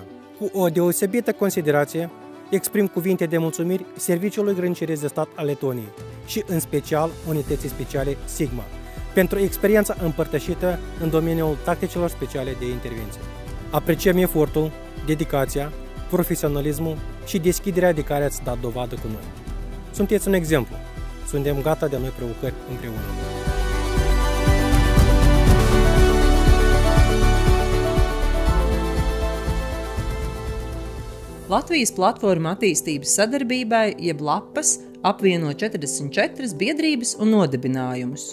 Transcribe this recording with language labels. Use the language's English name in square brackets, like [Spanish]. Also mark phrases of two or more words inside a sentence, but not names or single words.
[Romanian] Cu o deosebită considerație, exprim cuvinte de mulțumiri Serviciului Grăniciresc de Stat al Letoniei și, în special, Unității Speciale Sigma, pentru experiența împărtășită în domeniul tacticilor speciale de intervenție. Apreciem efortul, dedicația, profesionalismul și deschiderea de care ați dat dovadă cu noi. Sunteți un exemplu. Suntem gata de noi provocări împreună. [Latvian] Latvijas platforma attīstības sadarbībai, jeb LAPAS, apvieno 44 biedrības un nodibinājumus.